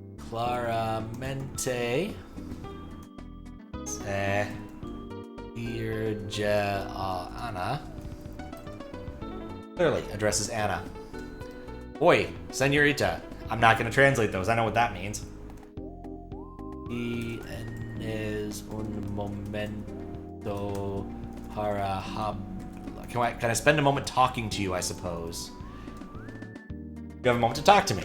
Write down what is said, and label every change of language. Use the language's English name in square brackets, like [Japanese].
[Spanish] Claramente. Se dirige a Ana. [English] Clearly addresses Anna. [Spanish] Oi, señorita. [English] I'm not going to translate those. I know what that means. [Spanish] Tienes un momento para hablar. [English] Can I spend a moment talking to you, I suppose? You have a moment to talk to me.